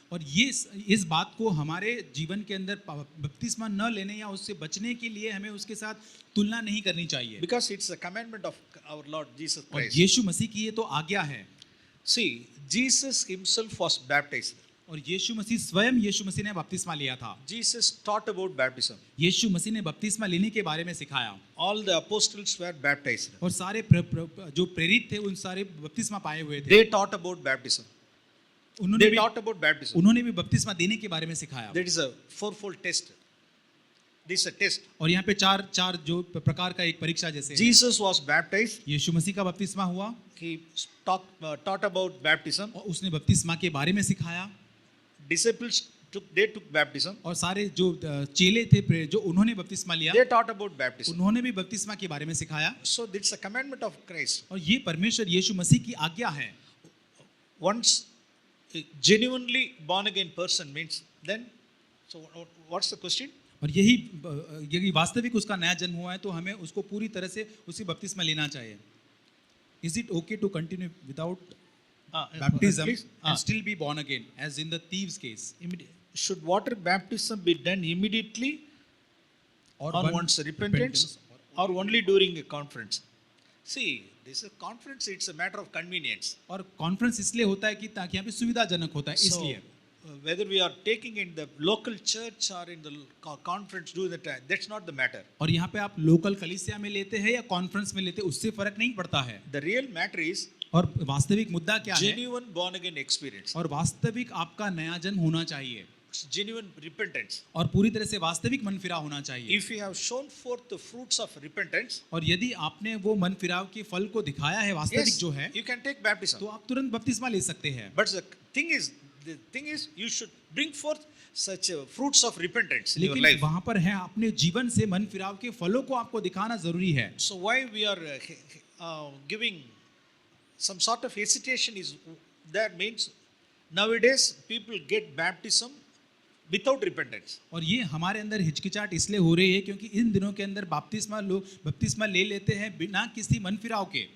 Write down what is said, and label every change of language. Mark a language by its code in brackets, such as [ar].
[hi] और ये इस बात को हमारे जीवन के अंदर बपतिस्मा न लेने या उससे बचने के लिए हमें उसके साथ तुलना नहीं करनी चाहिए [en] Because it's a commandment of our Lord Jesus [hi] और [en] Christ. [hi] यीशु मसीह की ये तो आज्ञा है [en] See, Jesus himself was baptized. [hi] और यीशु मसीह स्वयं यीशु मसीह ने बपतिस्मा लिया था [en] Jesus taught about baptism. [hi] यीशु मसीह ने बपतिस्मा लेने के बारे में सिखाया [en] All the apostles were baptized. [hi] और सारे जो प्रेरित थे उन सारे बपतिस्मा पाए हुए थे [en] They taught about baptism. [hi] उन्होंने [en] They [hi] भी [en] taught about baptism. [hi] उन्होंने भी बपतिस्मा देने के बारे में सिखाया [en] That is a fourfold test. This is a test. [hi] और यहाँ पे चार जो प्रकार का एक परीक्षा जैसे है। [en] Jesus was baptized. [hi] यीशु मसीह का बपतिस्मा हुआ [en] He taught about baptism. [hi] और उसने बपतिस्मा के बारे में सिखाया [en] Disciples took baptism. [hi] और सारे जो चेले थे जो उन्होंने बपतिस्मा लिया [en] They taught about baptism. [hi] उन्होंने भी बपतिस्मा के बारे में सिखाया [en] So it's a commandment of Christ. [hi] और ये परमेश्वर यीशु मसीह की आज्ञा है [en] Once a genuinely born again person means, then, so what's the question? [hi] और यही वास्तविक उसका नया जन्म हुआ है तो हमें उसको पूरी तरह से उसी बपतिस्मा लेना चाहिए [en] Is it okay to continue without baptism Please, and still be born again as in the thieves case Should water baptism be done immediately or on one's repentance or only during a conference? See, this is a conference, it's a matter of convenience. [hi] और conference इसलिए होता है कि ताकि यहाँ पे सुविधाजनक होता है [en] So, [hi] इसलिए [en] whether we are taking in the local church or in the conference during the time, that's not the matter. [hi] और यहाँ पे आप लोकल कलीसिया में लेते हैं या कॉन्फ्रेंस में लेते हैं उससे फर्क नहीं पड़ता है [en] The real matter is [hi] और वास्तविक मुद्दा क्या है [en] genuine born again experience, [hi] और वास्तविक आपका नया जन्म होना चाहिए [en] genuine repentance. [hi] और पूरी तरह से वास्तविक मन फिराव होना चाहिए [en] If you have shown forth the fruits of repentance, [hi] और यदि आपने वो मन फिराव के फल को दिखाया है वास्तविक [en] yes, [hi] जो है [en] you can take baptism. [hi] तो आप तुरंत बपतिस्मा ले सकते हैं [en] But the thing is, you should bring forth such fruits of repentance in your [hi] लेकिन [en] life. [hi] वहां पर है अपने जीवन से मन फिराव के फलों को आपको दिखाना जरूरी है [en] So why we are giving some sort of hesitation is that means nowadays people get baptism without repentance. [hi] और ये हमारे अंदर हिचकिचाहट इसलिए हो रही है क्योंकि इन दिनों के अंदर लोग बपतिस्मा ले लेते हैं बिना किसी मन फिराव के।